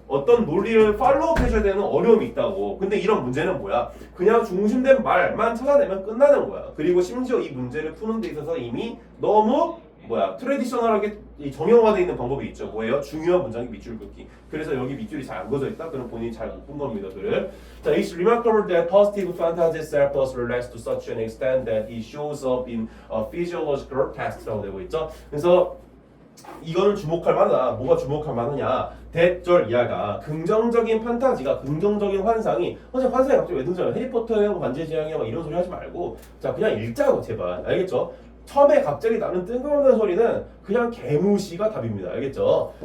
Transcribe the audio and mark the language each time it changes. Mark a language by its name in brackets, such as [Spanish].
[Korean] 어떤 논리를 팔로우 해줘야 되는 어려움이 있다고. 근데 이런 문제는 뭐야? 그냥 중심된 말만 찾아내면 끝나는 거야. 그리고 심지어 이 문제를 푸는 데 있어서 이미 너무 트레디셔널하게 정형화되어 있는 방법이 있죠. 뭐예요? 중요한 문장이 밑줄 긋기. 그래서 여기 밑줄이 잘 안 그어져 있다? 그럼 본인이 잘 못 본 겁니다. 글을. [English] 자, it's remarkable that positive fantasy self-us relates to such an extent that it shows up in a physiological test라고 [Korean] 되고 있죠. 그래서 이거는 주목할 만하다. 뭐가 주목할 만하냐? 대절 이하가 긍정적인 판타지가 긍정적인 환상이 선생님 환상이 갑자기 왜 등장해요? 해리포터하고 반지의 제왕이야 막 이런 소리 하지 말고 자 그냥 읽자고 제발. 알겠죠? 처음에 갑자기 나는 뜬금없는 소리는 그냥 개무시가 답입니다. 알겠죠?